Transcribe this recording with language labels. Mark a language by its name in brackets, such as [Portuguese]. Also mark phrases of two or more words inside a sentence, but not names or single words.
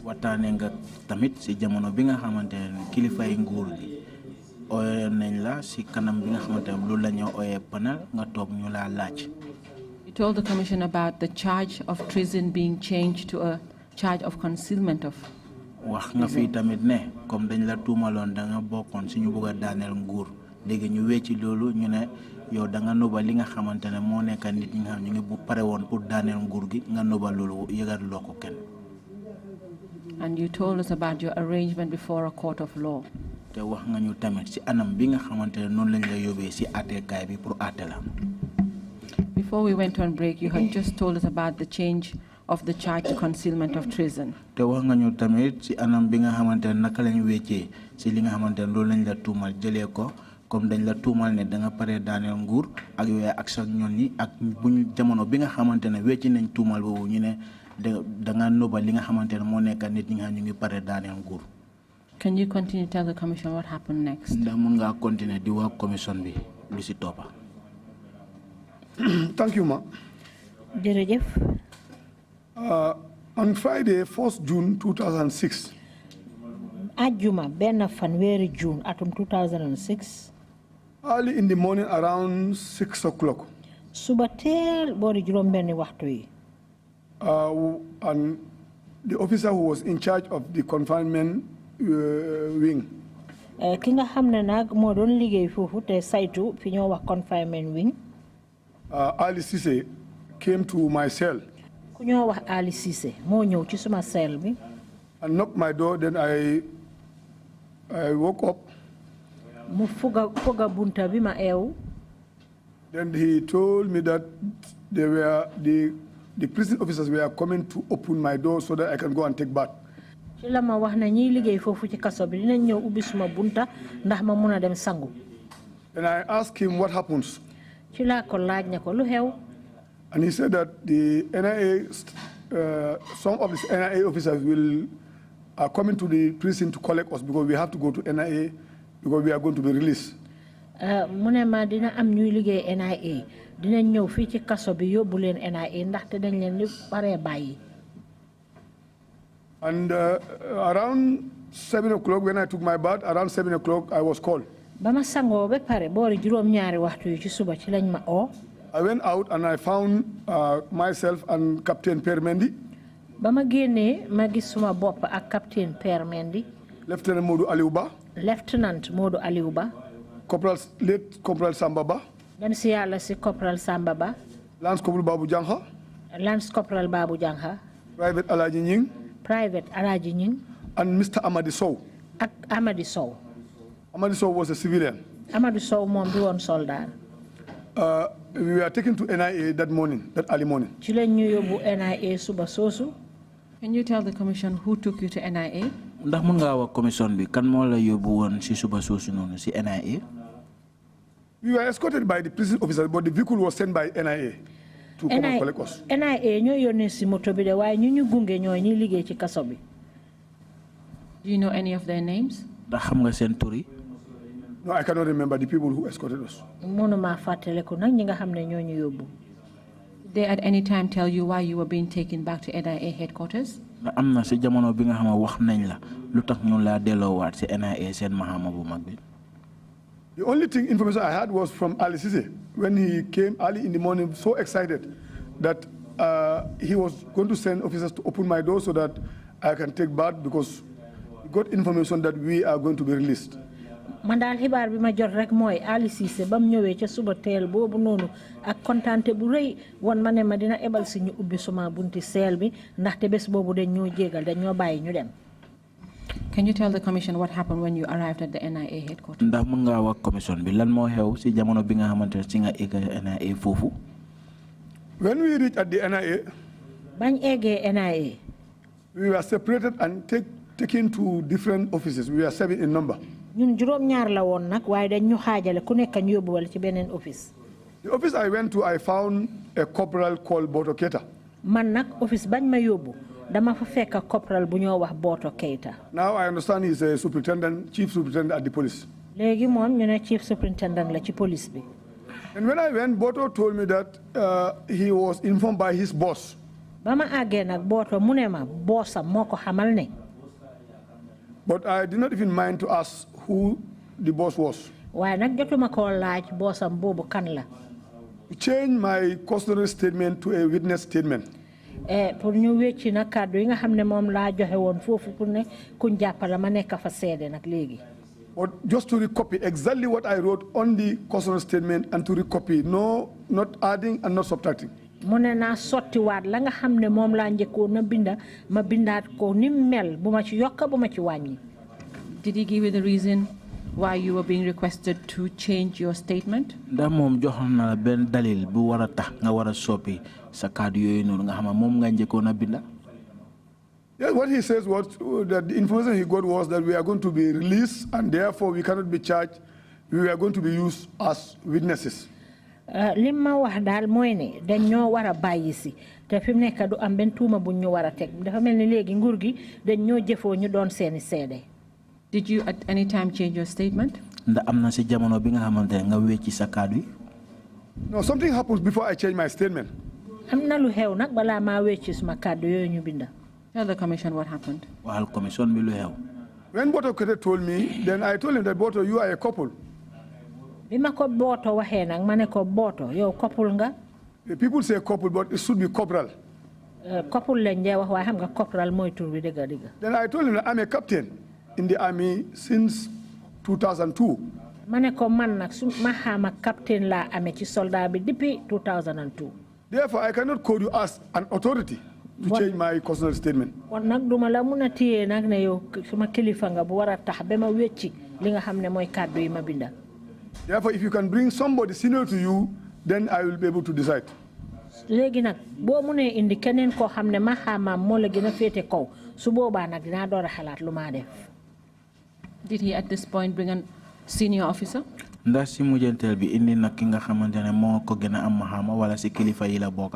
[English] You told the commission about the charge of treason being changed to a charge of concealment of [Wolof] yow da nga nobal li nga xamantene mo nekk nit ñi nga xam ñu ngi bu paré won pour daanel nguur gi nga nobal lolu yëgal loko kenn. [English] And you told us about your arrangement before a court of law. [Wolof] Te wax nga ñu tamit ci anam bi nga xamantene non lañ la yobé ci até kay bi pour até la. [English] Before we went on break, you had just told us about the change of the charge to concealment of treason. [Wolof] Te wax nga ñu tamit ci anam bi nga xamantene naka lañ wéccé ci li nga xamantene loolu lañ la tuumal jëlé ko comme dañ la tuumal ne da nga paré daanel nguur ak yoy ak sa ñon ñi ak buñu jamono bi nga xamantene wécci nañ tuumal bobu ñu ne da nga nobal li nga xamantene mo nekk nit ñi nga ñu ngi paré daanel nguur. [English] Can you continue to tell the commission what happened next? [Wolof] Ndax mën nga continuer di wax commission bi lu ci topa. [English] Thank you, ma. [Wolof] Jërëjëf. [English] On Friday, 1st June 2006. [Wolof] Ajuma benn fanweeri June atum 2006. [English] Early in the morning, around 6 o'clock. [Wolof] Suba teel boori juróom benni waxtu yi. [English] And the officer who was in charge of the confinement wing. [Wolof] Ki nga xam ne nag moo doon liggéey foofu te saytu fi ñoo wax [English] confinement wing. Ali Cisse came to my cell. [Wolof] Ku ñoo wax Ali Cisse moo ñëw ci suma cell bi. [English] And knocked my door, then I woke up. [Wolof] Mu fuga bunta bi ma eew. [English] Then he told me that the prison officers were coming to open my door so that I can go and take bath. [Wolof] Ci la ma wax na ñiy liggéey foofu ci kaso bi dinañ ñëw ubbi suma bunta ndax ma mun a dem sangu. [English] And I asked him what happens. [Wolof] Ci la ko laaj ne ko lu xew. [English] And he said that the NIA, some of the NIA officers are coming to the prison to collect us because we have to go to NIA because we are going to be released. [Wolof] Mu ne ma dina am ñuy liggéey NIA dinañ ñëw fii ci kaso bi yóbbu leen NIA ndaxte dañ leen li paree bàyyi. [English] And around 7 o'clock, when I took my bath, around 7 o'clock, I was called. [Wolof] Bama sangoo ba pare boori juróom ñaari waxtu yi ci suba ci lañ ma oo. [English] I went out and I found myself and Captain Permendi. [Wolof] Bama génnee ma gis suma bopp ak Captain Permendi. [English] Lieutenant Modou Aliouba. Lieutenant Modou Aliouba. Late Corporal Samba Ba. [Wolof] Dem si yàlla si Corporal Samba Ba. [English] Lance Corporal Babu Jangha. Lance Corporal Babu Jangha. Private Alaji Nying. Private Alaji Nying. And Mr. Amadi Sow. [Wolof] Ak Amadi Sow. [English] Amadi Sow was a civilian. [Wolof] Amadi Sow moom du woon soldat. [English] We were taken to NIA that morning, that early morning. [Wolof] Ci lañ ñu yóbbu NIA suba soosu. [English] Can you tell the commission who took you to NIA? [Wolof] Ndax mën nga wax commission bi kan moo la yóbbu woon ci suba soosu noonu ci NIA? [English] We were escorted by the prison officers, but the vehicle was sent by NIA to come and collect us. [Wolof] NIA ñoo yónnee si moto bi de waaye ñu gunge ñooy ñi liggéey ci kaso bi. [English] Do you know any of their names? [Wolof] Ndax xam nga seen tur yi? [English] No, I cannot remember the people who escorted us. [Wolof] Mënuma fàttaliku nag ñi nga xam ne ñoo ñu yóbbu. [English] Did they at any time tell you why you were being taken back to NIA headquarters? [Wolof] amna si jamono bi nga xama wax nañ la lutax ñu la delowat ci NIA sen mahama bu mag bi. [English] The only information I had was from Ali Cisse when he came early in the morning, so excited that he was going to send officers to open my door so that I can take bath because he got information that we are going to be released. [Wolof] Man daal xibaar bi ma jot rek mooy Ali Cissé ba mu ñëwee ca suba teel boobu noonu ak kontaante bu rëy won ma ne ma dina ebal si ñu ubbi suma bunti seel bi ndaxte bés boobu dañ ñoo jégal dañ ñoo bàyyi ñu dem. [English] Can you tell the commission what happened when you arrived at the NIA headquarters? [Wolof] ndax mën nga wax commission bi lan moo xew si jamono bi nga xamante ci nga egg NIA foofu. [English] When we reached at the NIA, [Wolof] bañ eggee NIA, [English] we were separated and taken to different offices. We were 7 in number. [Wolof] ñun juróom ñaar la woon nag waaye dañ ñu xaajale ku nekk ñu yóbbu wala ci beneen office. [English] The office I went to, I found a corporal called Boto Keita. [Wolof] Man nag office bañ ma yóbbu dama fa fekk corporal bu ñoo wax Boto Keita. [English] Now I understand he's a superintendent, chief superintendent at the police. [Wolof] léegi moom ñu ne [English] chief superintendent [Wolof] la ci police bi. [English] And when I went, Boto told me that he was informed by his boss. [Wolof] ba ma àggee nag Boto mu ne ma boosam moo ko xamal ne. [English] But I did not even mind to ask who the boss was. [Wolof] waaye nag jotuma koo laaj boosam boobu kan la. [English] To change my custodial statement to a witness statement. [Wolof] pour ñu wécci nag kàddu yi nga xam ne moom laa joxe woon foofu pour ne kuñ jàppale ma nekk fa seede nag léegi. [English] But just to recopy exactly what I wrote on the custodial statement and to recopy, no, not adding and not subtracting. [Wolof] mu ne naa sottiwaat la nga xam ne moom laa njëkkoon na binda ma bindaat ko ni mel bu ma ci yokk bu ma ci wàññi. [English] Did he give you the reason why you were being requested to change your statement? [Wolof] ndax moom joxoon na la benn dalil bu war a tax nga war a soppi sa kàddu yooyu noonu nga xam moom nga njëkkoon a binda. [English] Yes, what he says was that the information he got was that we are going to be released and therefore we cannot be charged. We are going to be used as witnesses. [Wolof] li ma wax daal mooy ne dañ ñoo war a bàyyi si te fi mu nekk du am benn tuuma buñ ñu war a teg dafa mel ni léegi nguur gi dañ ñoo jëfoo ñu doon seeni seede. [English] Did you at any time change your statement? [Wolof] ndax am na si jamono bi nga xamante ne nga wecci sa kàddu yi. [English] No, something happens before I change my statement. [Wolof] am na lu xew nag balaa maa wecci suma kàddu yooyu ñu binda. [English] Tell the commission what happened. [Wolof] waxal commission bi lu xew. [English] When Boto Kete told me, then I told him that Boto, you are a couple. [Wolof] bi ma ko Boto waxee nag ma ne ko Boto yow couple nga. [English] The people say couple, but it should be corporal. [Wolof] couple lañ dee wax waaye xam nga corporal mooy tur bi dëgg dëgg. [English] Then I told him that I'm a captain in the army since 2002. [Wolof] ma ne ko man nag su ma xaama captain laa amee ci soldat bi depuis 2002. [English] Therefore, I cannot call you as an authority to change my custodial statement. [Wolof] kon nag duma la mun a téye nag ne yow suma kilifa nga bu war a tax ba ma wecci li nga xam ne mooy kàddu yi ma binda. [English] Therefore, if you can bring somebody senior to you, then I will be able to decide. [Wolof] léegi nag boo munee indi keneen koo xam ne ma xaamaam moo la gën a féete kaw su boobaa nag dinaa door a xalaat lu maa def. [English] Did he at this point bring a senior officer? [Wolof] ndax si mujjanteel bi indi nag ki nga xamante ne moo ko gën a am maxaama wala si kilifa yi la bokka.